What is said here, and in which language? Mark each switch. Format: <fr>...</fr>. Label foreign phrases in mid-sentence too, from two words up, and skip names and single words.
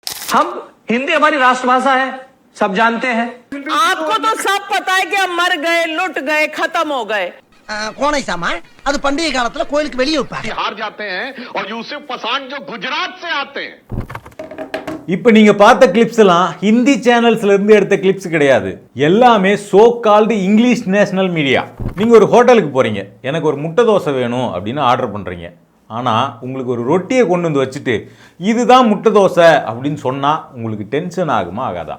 <hi>हम हिंदी हमारी राष्ट्रभाषा है, सब जानते हैं। आपको तो सब पता है कि हम मर गए, लुट गए, खत्म हो गए। कौन ऐसा मार</hi> <ta>அது பண்டிகை காலத்துல கோயிலுக்கு வெளியே வைப்பாங்க.</ta> <hi>हार जाते हैं और यूसुफ पठान जो गुजरात से आते हैं.</hi> <ta>இப்போ நீங்க பார்த்த கிளிப்ஸ் எல்லாம் ஹிந்தி சேனல்ஸ்ல இருந்து எடுத்த கிளிப்ஸ் கிடையாது. எல்லாமே</ta> <en>so called English national media.</en> <ta>நீங்க ஒரு ஹோட்டலுக்கு போறீங்க, எனக்கு ஒரு முட்டை தோசை வேணும் அப்படின்னு ஆர்டர் பண்றீங்க. ஆனால் உங்களுக்கு ஒரு ரொட்டியை கொண்டு வந்து வச்சுட்டு இதுதான் முட்டை தோசை அப்படின்னு சொன்னால் உங்களுக்கு டென்ஷன் ஆகுமா ஆகாதா?</ta>